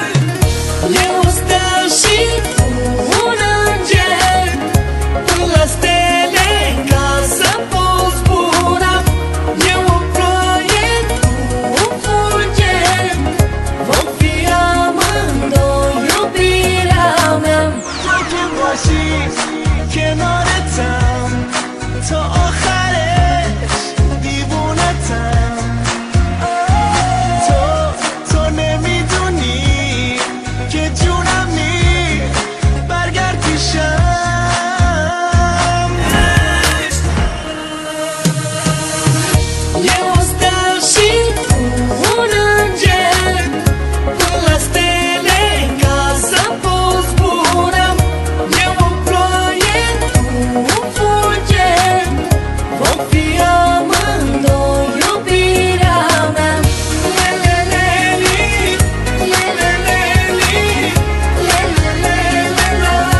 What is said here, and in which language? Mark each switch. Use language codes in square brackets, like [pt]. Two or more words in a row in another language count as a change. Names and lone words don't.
[ro] Eu o stea și tu un înger, până la stele ca să poți zbura. Eu o ploaie, tu un fulger, vom fi amândoi iubirea mea. [fa] تو باشی کنارتم تا آخرش دیوونتم تو نمیدونی که جونمی برگرد پیشم [ro] Eu o stea și tu un înger, până la stele ca să poți zbura. Eu o ploaie, tu un fulger, vom fi amândoi iubirea mea. Le-le-le-li, le-le-le-li, le-le-le-le-la.